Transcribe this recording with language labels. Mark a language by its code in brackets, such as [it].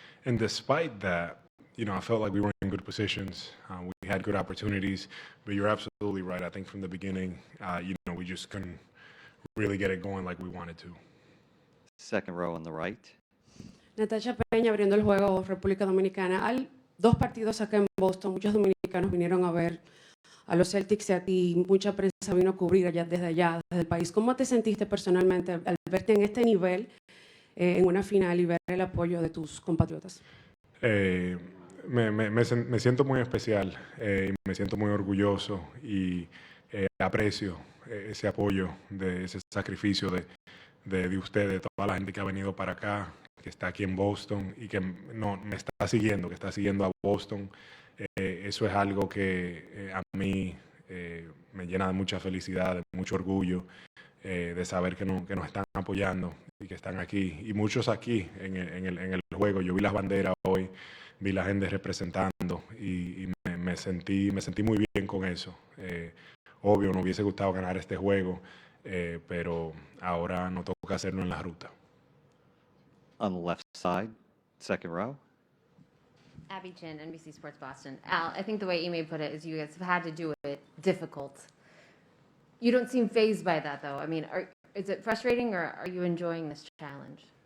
[en] And despite that, I felt like we were in good positions. We had good opportunities, but you're absolutely right. I think from the beginning, we just couldn't really get it going like we wanted to. Second row on the right. [es] Natasha Peña abriendo el juego República Dominicana. Hay dos partidos acá en Boston. Muchos dominicanos vinieron a ver a los Celtics y a ti. Mucha prensa vino a cubrir desde el país. ¿Cómo te sentiste personalmente al verte en este nivel en una final y ver el apoyo de tus compatriotas? Me siento muy especial, me siento muy orgulloso y aprecio ese apoyo, de ese sacrificio de usted, de toda la gente que ha venido para acá, que está aquí en Boston y que me está siguiendo, que está siguiendo a Boston. Eso es algo que a mí me llena de mucha felicidad, de mucho orgullo, de saber que nos están apoyando y que están aquí. Y muchos aquí en el juego. Yo vi las banderas hoy, vi la gente representando y me sentí muy bien con eso. Obvio, nos hubiese gustado ganar este juego, pero ahora nos toca hacerlo en la ruta. [en] On the left side, second row. Abby Chin, NBC Sports Boston. Al, I think the way Ime put it is you guys have had to do it difficult. You don't seem fazed by that, though. I mean, is it frustrating, or are you enjoying this challenge?